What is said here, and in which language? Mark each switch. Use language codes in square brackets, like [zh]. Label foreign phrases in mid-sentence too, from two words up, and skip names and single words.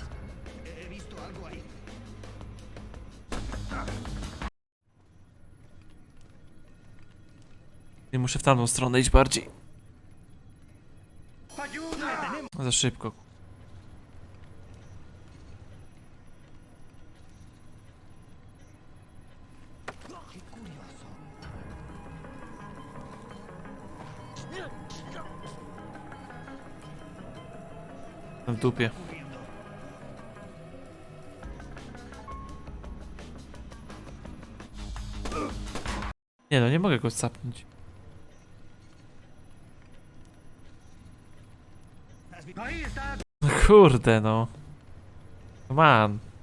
[es] He visto algo ahí. [pl] Nie muszę w tamtą stronę iść bardziej. Za szybko. [es] Qué curioso. [pl] W dupie. Nie no, nie mogę go zapnąć. [es] Ahí está. [pl] No kurde no. Man.